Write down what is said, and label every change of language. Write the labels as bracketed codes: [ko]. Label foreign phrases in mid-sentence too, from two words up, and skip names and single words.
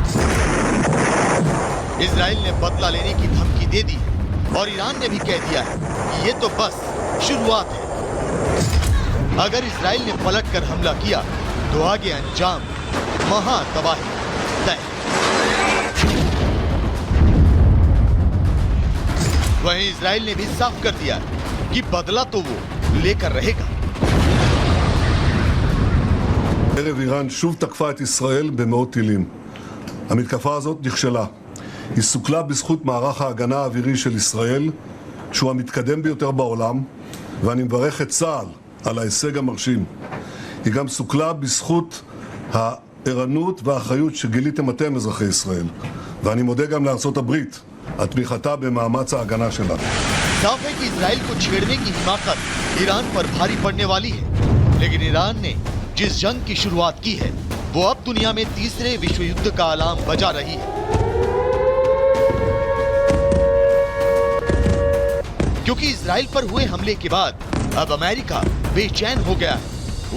[hi] इजराइल ने बदला लेने की धमकी दे दी और ईरान ने भी कह दिया है कि ये तो बस शुरुआत है। अगर इजराइल ने पलटकर हमला किया तो आगे अंजाम महातबाही तय। वहीं इजराइल ने भी साफ कर दिया कि बदला तो वो लेकर रहेगा। [he] ערב איראן שוב תקפה את ישראל במאות טילים. המתקפה הזאת נכשלה. היא סוכלה בזכות מערך ההגנה האווירי של ישראל, שהוא המתקדם ביותר בעולם, ואני מברך את צה"ל על ההישג המרשים. היא גם סוכלה בזכות הערנות והאחריות שגיליתם אתם, אזרחי ישראל. ואני מודה גם לארצות הברית על תמיכתה במאמץ ההגנה שלה. [hi] साफ है कि इजराइल को छेड़ने की हिमाकत ईरान पर भारी पड़ने वाली है, लेकिन ईरान ने जिस जंग की शुरुआत की है वो अब दुनिया में तीसरे विश्व युद्ध का अलार्म बजा रही है। क्योंकि इजराइल पर हुए हमले के बाद अब अमेरिका बेचैन हो गया है।